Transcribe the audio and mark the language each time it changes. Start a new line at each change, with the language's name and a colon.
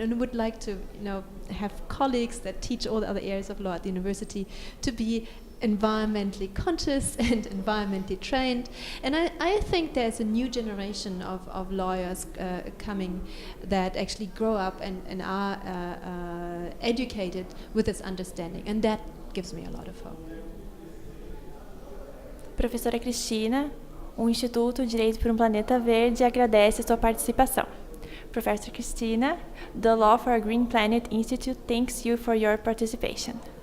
English: And I would like to, have colleagues that teach all the other areas of law at the university to be environmentally conscious and environmentally trained. And I think there's a new generation of lawyers coming that actually grow up and are educated with this understanding. And that gives me a lot of hope.
Portuguese: Professora Cristina, o Instituto Direito por Planeta Verde agradece a sua participação.
English: Professor Cristina, the Law for a Green Planet Institute thanks you for your participation.